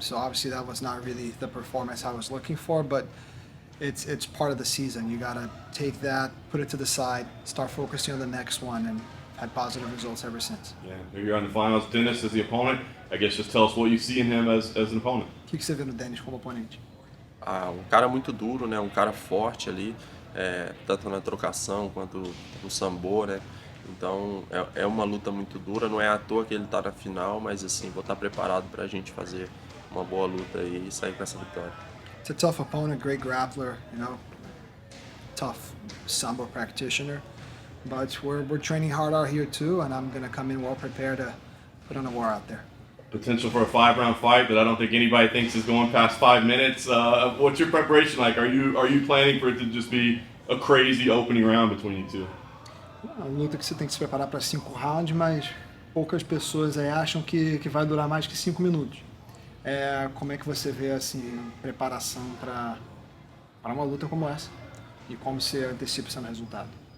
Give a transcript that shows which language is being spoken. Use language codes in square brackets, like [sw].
[en] So obviously that was not really the performance I was looking for, but it's part of the season. You got to take that, put it to the side, start focusing on the next one, and had positive results ever since. Yeah, here you're on the finals. Dennis as the opponent. I guess just tell us what you see in him as an opponent. [pt] O que você vê no Denis como oponente? Ah, um cara muito duro, né? Um cara forte ali, tanto na trocação quanto no sambo, né? Então é uma luta muito dura, não é à toa que ele tá na final, mas assim, vou estar preparado pra gente fazer uma boa luta aí e sair com essa vitória. [en] It's a tough opponent, great grappler, tough sambo practitioner. But we're training hard out here too, and I'm gonna come in well prepared to put on a war out there. Potential for a 5-round fight that I don't think anybody thinks is going past 5 minutes. What's your preparation like? Are you planning for it to just be a crazy opening round between you two? [pt] Uma luta que você tem que se preparar para 5 rounds, mas poucas pessoas aí acham que vai durar mais que 5 minutos. Como é que você vê assim preparação para uma luta como essa e como você antecipa esse resultado?